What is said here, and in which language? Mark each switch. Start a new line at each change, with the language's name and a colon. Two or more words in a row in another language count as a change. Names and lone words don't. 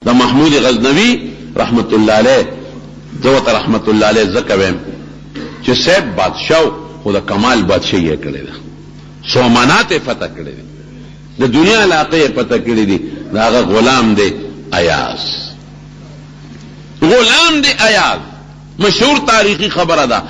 Pashto: محمود غزنوی
Arabic: رحمت اللہ علیہ
Pashto: زوت
Arabic: رحمت اللہ علیہ
Pashto: زکویم چې صاحب بادشاہ خو د کمال بادشاہی یې کړی ده، سومنات یې فتح کړی دی، د دنیا علاقه یې فتح کړی دی، د هغه غلام دی ایاز. غلام دی ایاز، مشهور تاریخی خبره ده.